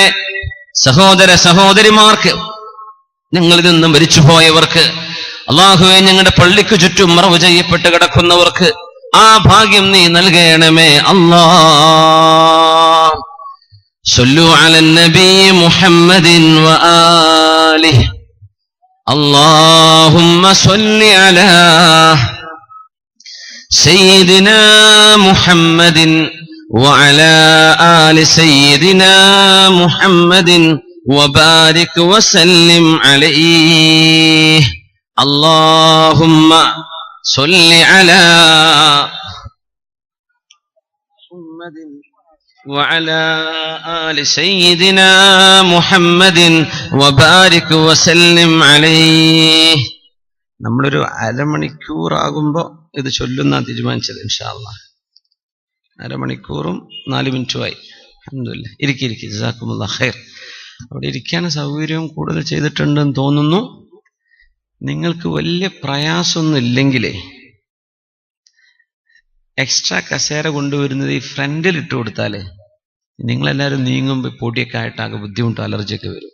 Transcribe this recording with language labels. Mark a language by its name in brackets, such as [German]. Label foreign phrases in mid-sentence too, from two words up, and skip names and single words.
[Malayalam] സഹോദര സഹോദരിമാർക്ക്, ഞങ്ങളിൽ നിന്ന് മരിച്ചുപോയവർക്ക്, അള്ളാഹുവെ ഞങ്ങളുടെ പള്ളിക്ക് ചുറ്റും മറവ് ചെയ്യപ്പെട്ട് കിടക്കുന്നവർക്ക് ആ ഭാഗ്യം നീ നൽകണമേ അല്ലാ. [Arabic] صلوا على النبي محمد وآله. اللهم صل على سيدنا محمد وعلى آل سيدنا محمد وبارك وسلم عليه. اللهم صل على محمد وعلى آل سيدنا محمد وبارك وسلم عليه. [Malayalam] നമ്മളൊരു അരമണിക്കൂറാകുമ്പോ ഇത് ചൊല്ലുന്ന തീരുമാനിച്ചത്. [Arabic] إن شاء الله [Malayalam] അരമണിക്കൂറും 4 മിനിറ്റുമായി. [Arabic] الحمد لله. ഇരിക്കി جزاكم الله خير. [Malayalam] അവിടെ ഇരിക്കാൻ സൗകര്യവും കൂടുതൽ ചെയ്തിട്ടുണ്ടെന്ന് തോന്നുന്നു. നിങ്ങൾക്ക് വലിയ പ്രയാസമൊന്നും ഇല്ലെങ്കിലേ എക്സ്ട്രാ കസേര കൊണ്ടുവരുന്നത് ഈ ഫ്രണ്ടിൽ ഇട്ട് കൊടുത്താലേ നിങ്ങളെല്ലാവരും നീങ്ങുമ്പോൾ പൊടിയൊക്കെ ആയിട്ടാകെ ബുദ്ധിമുട്ടും അലർജിയൊക്കെ വരും.